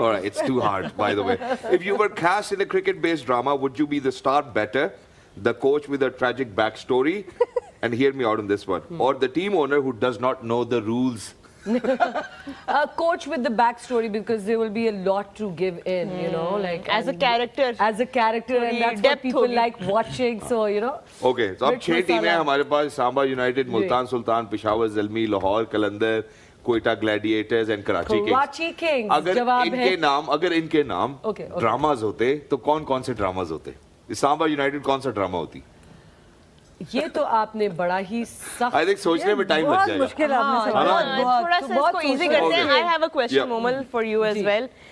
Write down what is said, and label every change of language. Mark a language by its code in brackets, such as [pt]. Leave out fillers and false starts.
[en] All right, it's too hard, by the way. If you were cast in a cricket-based drama, would you be the star better, the coach with a tragic backstory, and hear me out on this one, or the team owner who does not know the rules? A coach with the backstory, because there will be a lot to give in, you know, like As a character. As a character, and that's what depth people [ur] ہوگی. [en] like watching. So, you know. [ur] Okay, so اب 6 ٹیمیں ہمارے پاس: اسامبا United, Multan Sultan, Peshawar Zalmi, Lahore Qalandar, Quetta gladiators and Karachi [en] Karachi Kings. [ur] اگر جواب ہے ان کے نام dramas ہوتے تو کون کون سے ڈراماز ہوتے؟ اسامبا یونائٹڈ کون سا ڈرامہ ہوتی؟ یہ تو آپ نے بڑا ہی سخت I think سوچنے میں ٹائم لگ جائے گا. مشکل آپ نے سوال تھوڑا سا اس کو ایزی کرتے ہیں. [en] I have a question, Momal, for you as well.